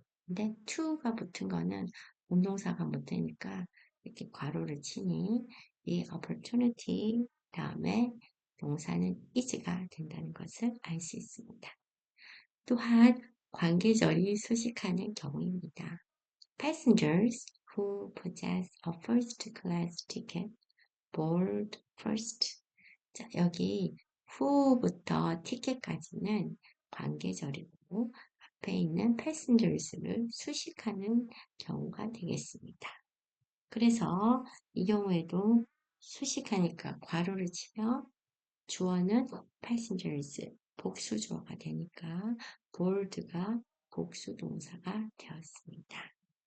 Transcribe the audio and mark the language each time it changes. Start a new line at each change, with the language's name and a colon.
Korean: 근데 to가 붙은 거는 운동사가 못 되니까 이렇게 괄호를 치니 이 opportunity 다음에 동사는 is가 된다는 것을 알 수 있습니다. 또한 관계절이 수식하는 경우입니다.
English: Passengers who possess a first class ticket board first.
Korean: 자, 여기 who부터 ticket까지는 관계절이고 앞에 있는 passengers를 수식하는 경우가 되겠습니다. 그래서 이 경우에도 수식하니까 괄호를 치면 주어는 passengers, 복수 주어가 되니까 board가 복수 동사가 되었습니다.